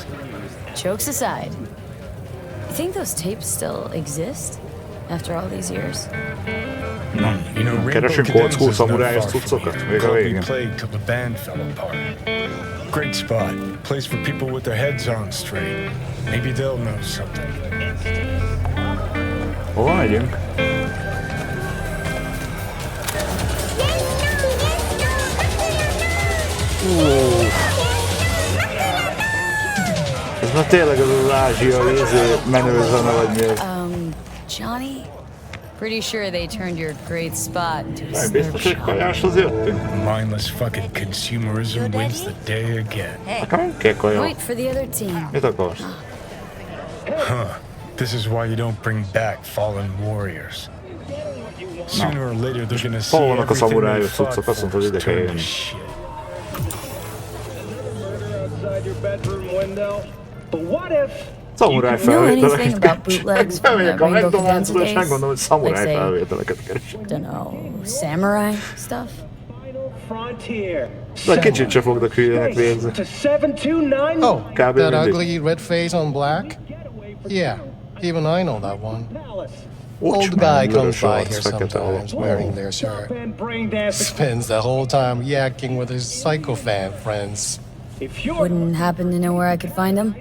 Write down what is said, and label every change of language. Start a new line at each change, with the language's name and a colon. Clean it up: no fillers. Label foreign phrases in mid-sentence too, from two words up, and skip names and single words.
English: Jokes aside, you think those tapes still exist after all these years? You know, Rainbow
Hungarian: Keresünk
English: old school Cadenza's not
Hungarian: szamurájos
English: far from
Hungarian: cuccokat?
English: here.
Hungarian: Még a
English: Called Me
Hungarian: végén.
English: Plague till the band fell apart. Great spot. Place for people with their heads on straight. Maybe they'll know something.
Hungarian: Hova megyünk? Ez már tényleg az ázsiai menő zene, vagy mi ez?
English: Johnny? Pretty sure they turned your great spot into a
Hungarian: Biztos,
English: snurp
Hungarian: hogy
English: shop.
Hungarian: kajáshoz jöttünk?
English: Mindless fucking consumerism wins the day again.
Hungarian: Nekem nem kell kaja.
English: Wait for the other team.
Hungarian: Mit akarsz?
English: Huh. This is why you don't bring back fallen warriors. Sooner or later they're gonna see
Hungarian: Hol vannak a
English: everything they
Hungarian: szamurájos
English: fought
Hungarian: cuccok? Azt mondtad,
English: for
Hungarian: ide kell
English: turn to
Hungarian: jönni.
English: shit.
Hungarian: Szamuráj
English: You know anything
Hungarian: felvételeket
English: about bootlegs from
Hungarian: Bemegyek
English: the
Hungarian: a
English: Rainbow
Hungarian: McDonald's-ba,
English: Cadenza
Hungarian: és megmondom, hogy
English: days?
Hungarian: szamuráj
English: Like, say,
Hungarian: felvételeket keresek.
English: Dunno, samurai stuff?
Hungarian: De kicsit se fognak hülyének végzni.
English: Oh,
Hungarian: Kb.
English: that
Hungarian: mindig.
English: ugly red face on black? Yeah, even I know that one. Old
Hungarian: Ocsmán,
English: guy comes
Hungarian: vörös
English: by
Hungarian: arc,
English: here
Hungarian: fekete
English: sometimes
Hungarian: alap.
English: wearing their shirt. Spends the whole time yakking with his psychophant friends. Wouldn't happen to know where I could find him?